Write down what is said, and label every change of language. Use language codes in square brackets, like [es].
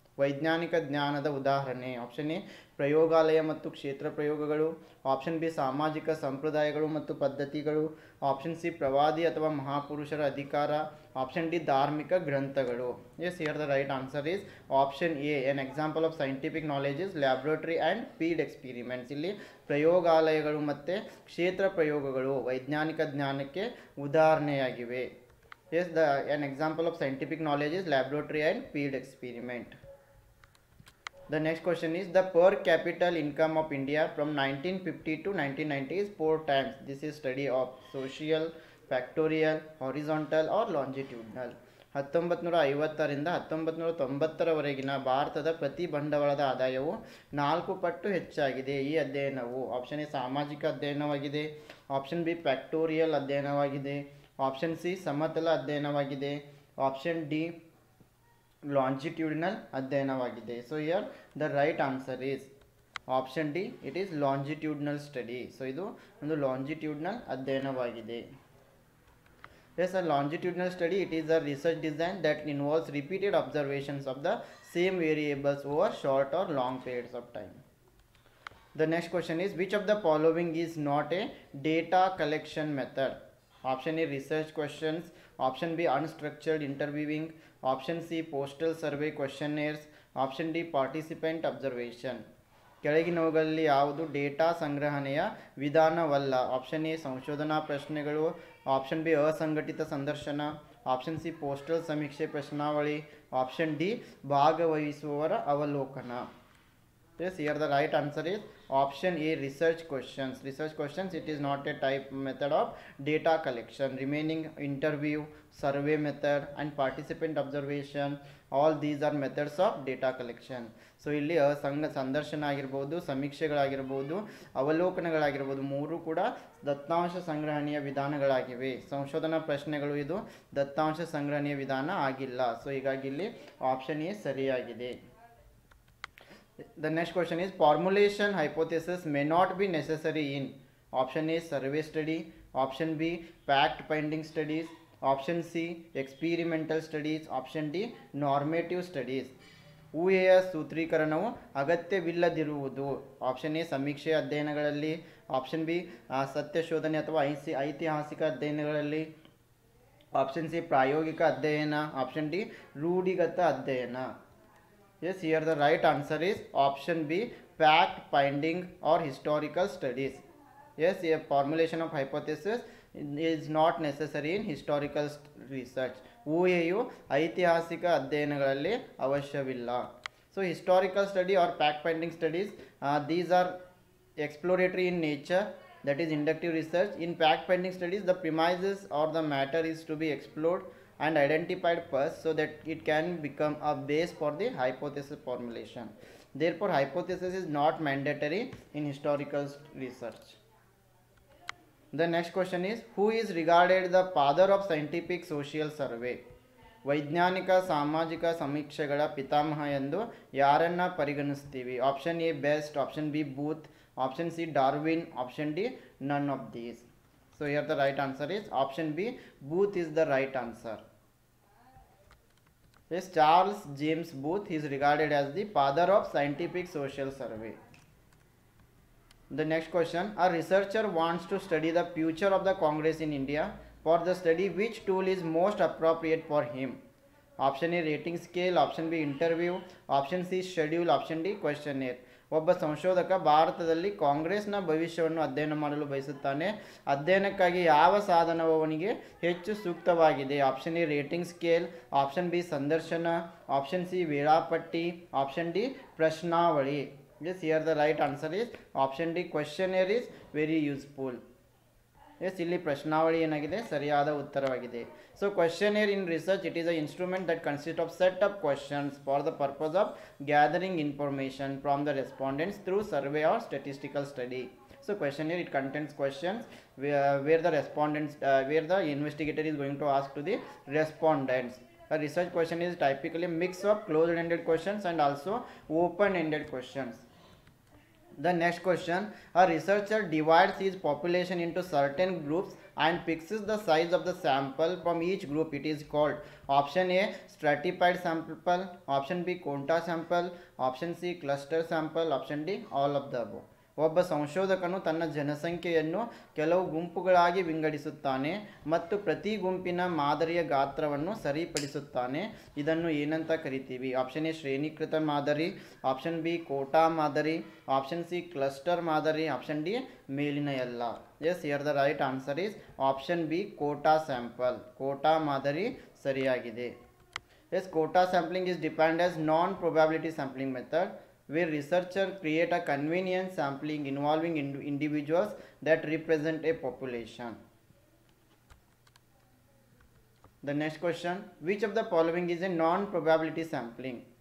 [kn] ವೈಜ್ಞಾನಿಕ ಜ್ಞಾನದ ಉದಾಹರಣೆ. ಆಪ್ಷನ್ ಎ ಪ್ರಯೋಗಾಲಯ ಮತ್ತು ಕ್ಷೇತ್ರ ಪ್ರಯೋಗಗಳು, ಆಪ್ಷನ್ ಬಿ ಸಾಮಾಜಿಕ ಸಂಪ್ರದಾಯಗಳು ಮತ್ತು ಪದ್ಧತಿಗಳು, ಆಪ್ಷನ್ ಸಿ ಪ್ರವಾದಿ ಅಥವಾ ಮಹಾಪುರುಷರ ಅಧಿಕಾರ, ಆಪ್ಷನ್ ಡಿ ಧಾರ್ಮಿಕ ಗ್ರಂಥಗಳು. [en] Yes, here the right answer is option A. An example of scientific knowledge is laboratory and field experiments. [kn] ಇಲ್ಲಿ ಪ್ರಯೋಗಾಲಯಗಳು ಮತ್ತು ಕ್ಷೇತ್ರ ಪ್ರಯೋಗಗಳು ವೈಜ್ಞಾನಿಕ ಜ್ಞಾನಕ್ಕೆ ಉದಾಹರಣೆಯಾಗಿವೆ. [en] Yes, an example of scientific knowledge is laboratory and field experiment. The next question is, the per capita income of India from 1950 to 1990 is 4 times. This is study of social, factorial, horizontal or longitudinal. [kn] 1950ರಿಂದ 1990ರವರೆಗಿನ ಭಾರತದ ಪ್ರತಿ ಬಂಡವಾಳದ ಆದಾಯವು 4 ಪಟ್ಟು ಹೆಚ್ಚಾಗಿದೆ. ಈ ಅಧ್ಯಯನವು option A ಸಾಮಾಜಿಕ ಅಧ್ಯಯನವಾಗಿದೆ, ಆಪ್ಷನ್ ಬಿ ಫ್ಯಾಕ್ಟೋರಿಯಲ್ ಅಧ್ಯಯನವಾಗಿದೆ, ಆಪ್ಷನ್ ಸಿ ಸಮತಲ ಅಧ್ಯಯನವಾಗಿದೆ, ಆಪ್ಷನ್ ಡಿ ಲಾಂಜಿಟ್ಯೂಡಿನಲ್ ಅಧ್ಯಯನವಾಗಿದೆ. [en] So here the right answer is option D, it is longitudinal study. [kn] So ಇದು ಒಂದು ಲಾಂಜಿಟ್ಯೂಡಿನಲ್ ಅಧ್ಯಯನವಾಗಿದೆ. [en] Yes, a longitudinal study, it is a research design that involves repeated observations of the same variables over short or long periods of time. The next question is, which of the following is not a data collection method? Option A research questions, option B unstructured interviewing, option C postal survey questionnaires, option D participant observation. [kn] ಕೆಳಗಿನವುಗಳಲ್ಲಿ ಯಾವುದು data ಸಂಗ್ರಹಣೆಯ ವಿಧಾನವಲ್ಲ? Option A ಸಂಶೋಧನಾ ಪ್ರಶ್ನೆಗಳು, option B ಅಸಂಘಟಿತ ಸಂದರ್ಶನ, option C postal ಸಮೀಕ್ಷೆ ಪ್ರಶ್ನಾವಳಿ, option D ಭಾಗವಹಿಸುವವರ ಅವಲೋಕನ. [en] Yes, here the right answer is option A research questions. Research questions, it is not a type method of data collection. Remaining interview, survey method and participant observation, all these are methods of data collection. [kn] So ಇಲ್ಲಿ ಸಂದರ್ಶನ ಆಗಿರ್ಬೋದು, ಸಮೀಕ್ಷೆಗಳಾಗಿರ್ಬೋದು, ಅವಲೋಕನಗಳಾಗಿರ್ಬೋದು, ಮೂರು ಕೂಡ ದತ್ತಾಂಶ ಸಂಗ್ರಹಣೆಯ ವಿಧಾನಗಳಾಗಿವೆ. ಸಂಶೋಧನಾ ಪ್ರಶ್ನೆಗಳು ಇದು ದತ್ತಾಂಶ ಸಂಗ್ರಹಣೆಯ ವಿಧಾನ ಆಗಿಲ್ಲ. ಸೊ ಹೀಗಾಗಿ ಇಲ್ಲಿ ಆಪ್ಷನ್ ಎ ಸರಿಯಾಗಿದೆ. [en] The next question is, formulation hypothesis may not be necessary in? Option A survey study, option B fact finding studies, option C experimental studies, option D normative studies. [kn] ಊಹೆಯ ಸೂತ್ರೀಕರಣವು ಅಗತ್ಯವಿಲ್ಲದಿರುವುದು. Option A ಸಮೀಕ್ಷೆ ಅಧ್ಯಯನಗಳಲ್ಲಿ, option B ಸತ್ಯ ಶೋಧನೆ ಅಥವಾ ಐತಿಹಾಸಿಕ ಅಧ್ಯಯನಗಳಲ್ಲಿ, option C ಪ್ರಾಯೋಗಿಕ ಅಧ್ಯಯನ, option D ರೂಢಿಗತ ಅಧ್ಯಯನ. [en] Yes, here the right answer is option B fact finding or historical studies. Yes, a formulation of hypothesis is not necessary in historical research. [kn] ಊಹೆಯು ಐತಿಹಾಸಿಕ ಅಧ್ಯಯನಗಳಲ್ಲಿ ಅವಶ್ಯವಿಲ್ಲ. [en] So historical study or fact finding studies, these are exploratory in nature, that is inductive research. In fact finding studies, the premises or the matter is to be explored and identified first so that it can become a base for the hypothesis formulation. Therefore hypothesis is not mandatory in historical research. The next question is, who is regarded the father of scientific social survey? [kn] ವೈಜ್ಞಾನಿಕ ಸಾಮಾಜಿಕ ಸಮೀಕ್ಷೆಗಳ ಪಿತಾಮಹ ಎಂದು ಯಾರನ್ನ ಪರಿಗಣಿಸ್ತೀವಿ? [en] Option A Best, option B Booth, option C Darwin, option D none of these. So here the right answer is option B, Booth is the right answer. Yes, Charles James Booth is regarded as the father of scientific social survey. The next question, a researcher wants to study the future of the Congress in India. For the study, which tool is most appropriate for him? Option A rating scale, option B interview, option C schedule, option D questionnaire. [kn] ಒಬ್ಬ ಸಂಶೋಧಕ ಭಾರತದಲ್ಲಿ ಕಾಂಗ್ರೆಸ್ನ ಭವಿಷ್ಯವನ್ನು ಅಧ್ಯಯನ ಮಾಡಲು ಬಯಸುತ್ತಾನೆ. ಅಧ್ಯಯನಕ್ಕಾಗಿ ಯಾವ ಸಾಧನವು ಅವನಿಗೆ ಹೆಚ್ಚು ಸೂಕ್ತವಾಗಿದೆ? Option A rating scale, option B ಸಂದರ್ಶನ, ಆಪ್ಷನ್ ಸಿ ವೇಳಾಪಟ್ಟಿ, option D ಪ್ರಶ್ನಾವಳಿ. [en] Yes, here the right answer is option D, questionnaire is very useful. [kn] Yes, ಇಲ್ಲಿ ಪ್ರಶ್ನಾವಳಿ ಏನಾಗಿದೆ ಸರಿಯಾದ ಉತ್ತರವಾಗಿದೆ. [en] So questionnaire in research, it is an instrument that consists of set of questions for the purpose of gathering information from the respondents through survey or statistical study. So questionnaire, it contains questions where the respondents where the investigator is going to ask to the respondents. A research question is typically a mix of closed-ended questions and also open-ended questions. The next question, a researcher divides his population into certain groups and fixes the size of the sample from each group. It is called option A stratified sample, option B quota sample, option C cluster sample, option D all of the above. [kn] ಒಬ್ಬ ಸಂಶೋಧಕನು ತನ್ನ ಜನಸಂಖ್ಯೆಯನ್ನು ಕೆಲವು ಗುಂಪುಗಳಾಗಿ ವಿಂಗಡಿಸುತ್ತಾನೆ ಮತ್ತು ಪ್ರತಿ ಗುಂಪಿನ ಮಾದರಿಯ ಗಾತ್ರವನ್ನು ಸರಿಪಡಿಸುತ್ತಾನೆ. ಇದನ್ನು ಏನಂತ ಕರಿತೀವಿ? ಆಪ್ಷನ್ ಎ ಶ್ರೇಣೀಕೃತ ಮಾದರಿ, ಆಪ್ಷನ್ ಬಿ ಕೋಟಾ ಮಾದರಿ, ಆಪ್ಷನ್ ಸಿ ಕ್ಲಸ್ಟರ್ ಮಾದರಿ, ಆಪ್ಷನ್ ಡಿ ಮೇಲಿನ ಎಲ್ಲ. [en] Yes, here the right answer is option B quota sample. [kn] Kota ಮಾದರಿ ಸರಿಯಾಗಿದೆ. [en] Yes, quota sampling is defined as non probability sampling method where researcher create a convenient sampling involving individuals that represent a population. The next question, which of the following is a non-probability sampling?